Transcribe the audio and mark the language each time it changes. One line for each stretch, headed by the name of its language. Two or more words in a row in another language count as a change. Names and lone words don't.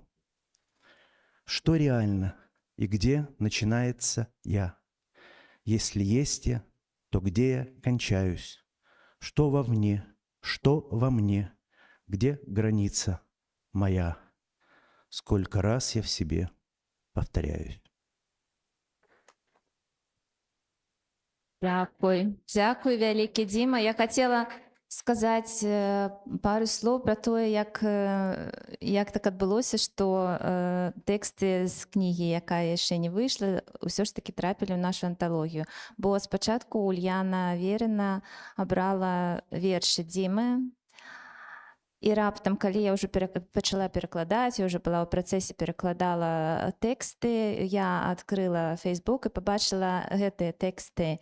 Russian: Что реально и где начинается я? Если есть я, то где я кончаюсь? Что вовне, что во мне? Где граница моя? Сколько раз я в себе повторяюсь.
Ukrainian: Дякую. Дякую, великий Діма. Я хотіла сказати пару слов про те, як так
Belarusian: адбылося, што тэксты з кнігі, якая яшчэ не выйшла, ўсё ж такі трапілі ў нашу анталогію. Бо спачатку Ульяна Верина абрала вершы Дімы, і раптам, калі я ўжо пачала перакладаць, я ўжо была ў працэсе перакладала тэксты, я адкрыла Facebook і пабачыла гэтыя тэксты.